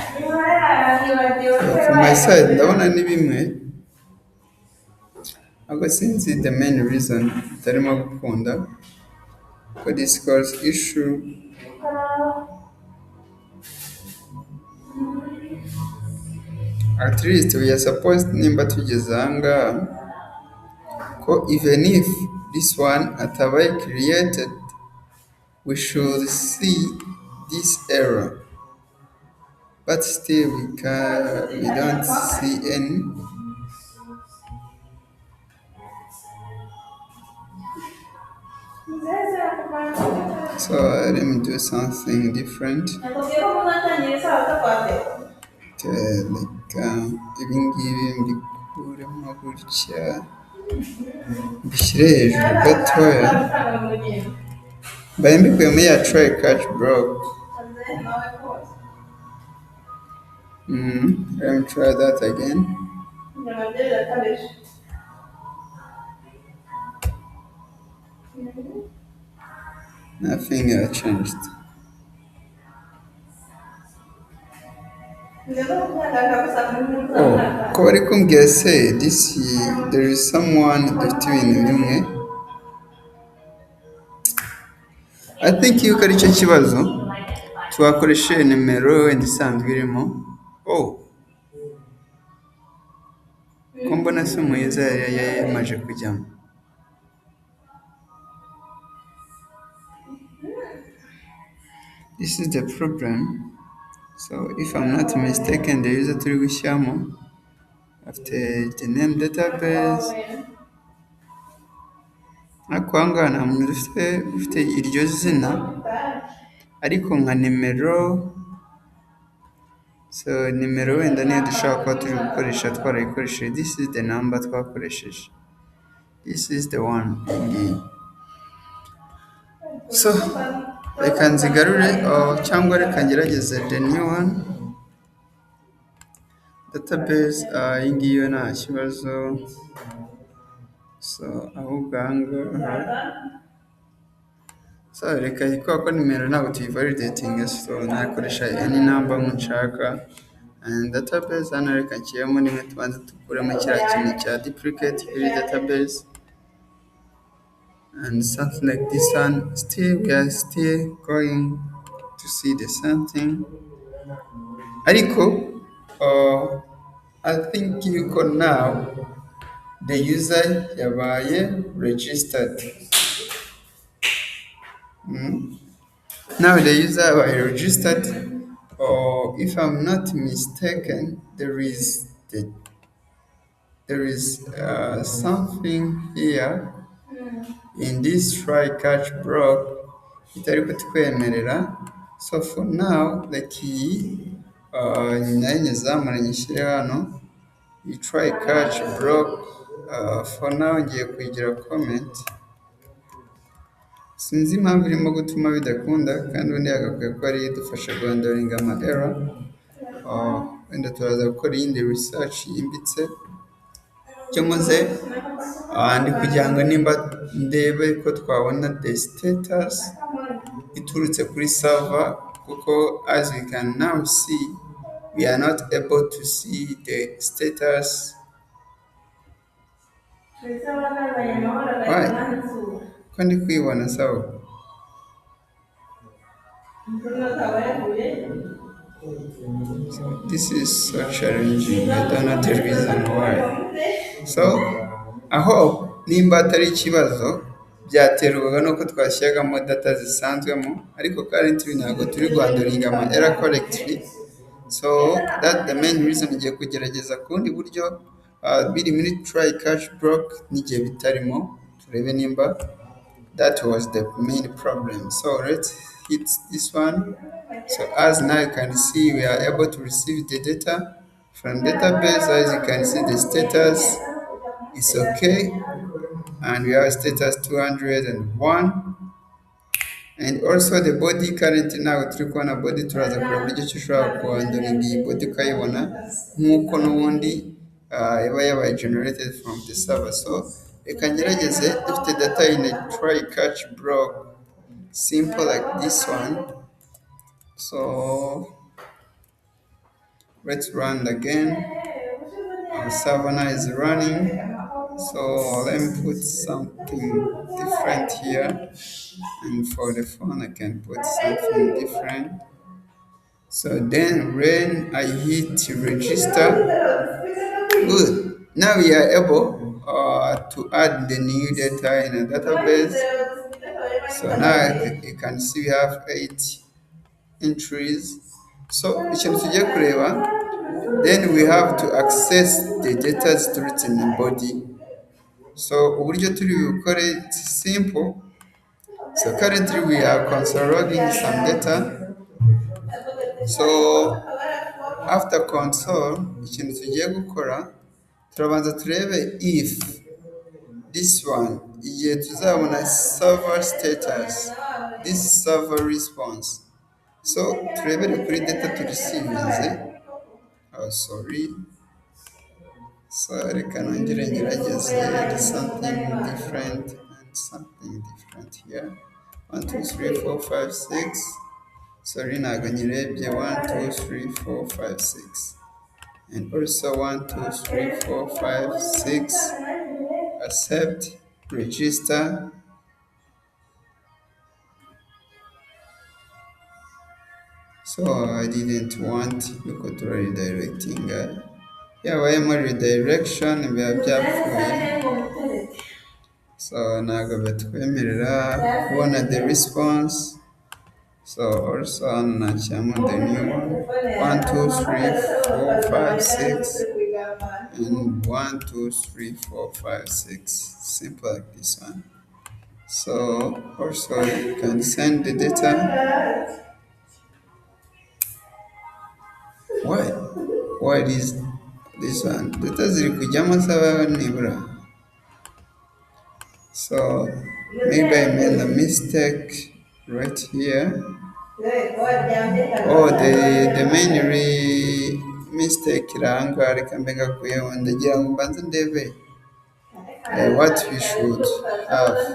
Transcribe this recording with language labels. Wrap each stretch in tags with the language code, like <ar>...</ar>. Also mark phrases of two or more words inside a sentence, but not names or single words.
<en>So from my side</en> <rw>ndabona ni bimwe ariko sinzi</rw> <en>the main reason</en> <rw>tarimo gukunda</rw> <en>for this course issue. At least we are supposed</en> <rw>nimba tugeze aha ngaha ko</rw> <en>even if this one atabaye created we should see this error, but still we don't see any. So let me do something different.</en> <rw>Reka ibi ngibi mbikuremo gutya mbishyire hejuru gatoya, mbaye mbikuye muri ya</rw> <en>try catch block. Let me try that again. Nothing changed.</en> <rw>Oh, ko bari kumbwira se</rw> <en>there is someone</en> <rw>dufite ibintu bimwe.</rw> <en>I think</en> <rw>yuko ari cyo kibazo twakoresheje nimero wenda isanzwe irimo. Oh, ko mbona se umuhiza yamaje kujyamo.</rw> <en>This is the problem. So if I'm not mistaken, the user</en> <rw>turi gushyiramo</rw> <en>after the name database.</en> <rw>Ariko aha ngaha nta muntu ufite iryo zina ariko nka nimero. So nimero wenda niyo dushobora kuba turi gukoresha twarayikoresheje.</rw> <en>This is the number twakoresheje. This is the one. So</en> <rw>reka nzigarure cyangwa reka ngerageze</rw> <en>the new one.</en> <rw>Database iyi ngiyi yo nta kibazo. So ahubwo aha ngaha so reka kubera ko nimero ntabwo tuyivalidatinga, so nakoresha</rw> <en>any number</en> <rw>nshaka. And database hano reka nshyiremo rimwe tubanze dukuremo kiriya kintu cya duplicate kuri database</rw> <en>and something like this one. Still we are still going to see the same thing, ariko I think yuko now the user yabaye registered. Now the user yabaye registered, or if I'm not mistaken, there is something here in this try catch block</en> <rw>itari kutwemerera.</rw> <en>So for now the key</en> <rw>nayo nyizamura nyishyire hano iyi</rw> <en>try catch block. For now</en> <rw>ngiye kuyigira comment. Sinzi impamvu irimo gutuma bidakunda, kandi ubundi yagakwiye ko ari idufasha guhandoringa ama error. Wenda turaza gukora iyindi research yimbitse cyo muze ndi kugira ngo nimba ndebe ko twabona</rw> <en>the status</en> <rw>iturutse kuri server, kuko</rw> <en>as we can now see we are not able to see the status. Why?</en> <rw>Ko ndi kwibona sawa.</rw> <en>This is so challenging. I don't know the reason why. So I hope</en> <rw>nimba atari ikibazo byaterwaga nuko twashyiragamo data zisanzwemo, ariko currently ntabwo turi guhandoringa ama error correctly.</rw> <en>So that's the main reason</en> <rw>ngiye kugerageza kundi buryo biri muri</rw> <en>try catch block</en> <rw>n'igihe bitarimo, turebe nimba</rw> <en>that was the main problem. So let's hit this one. So as now you can see we are able to receive the data from database. As you can see the status is okay, and we have status 201. And also the body currently now</en> <rw>turi kubona body, turaza kureba uburyo ki ushobora kuhandoringa iyi body ukayibona nk'uko n'ubundi yaba yabaye</rw> <en>generated from the server. So</en> <rw>reka ngerageze dufite</rw> <en>data in a try catch block simple like this one. So let's run again. Our server now is running. So let me put something different here, and for the phone I can put something different. So then when I hit register, good. Now we are able to add the new data in a database. So now you can see we have 8 entries.</en> <rw>So ikintu tugiye kureba,</rw> <en>then we have to access the data stored in the body.</en> <rw>So uburyo turi bukore,</rw> <en>it's simple. So currently we are console logging some data. So after console,</en> <rw>ikintu tugiye gukora, turabanza turebe</rw> <en>if this one</en> <rw>igihe tuzabona</rw> <en>server status, this server response.</en> <rw>So turebere kuri data turisivinze.</rw> <en>Oh, sorry. So</en> <rw>reka nongere ngerageze</rw> <en>something different and something different here.</en> <rw>1 2 3 4 5 6. Sorry, ntabwo nyirebye.</rw> <en>1 2 3 4 5 6. And also 1 2 3 4 5 6. Accept, register. So I didn't want because to redirecting. Yeah, why am I redirection?</en> <rw>Biba byapfuye. So ntabwo batwemerera kubona</rw> <en>the response. So also nashyiramo the new one. 1 2 3 4 5 6. And 1 2 3 4 5 6. Simple like this one. So also you can send the data. Why? Why this one?</en> <rw>Data ziri kujyamo zaba nibura.</rw> <en>So maybe I made a mistake right here. Oh, the main mistake</en> <rw>iranga reka mbega kuyeho ndagira ngo mbanze ndebe</rw> <en>what we should have.</en>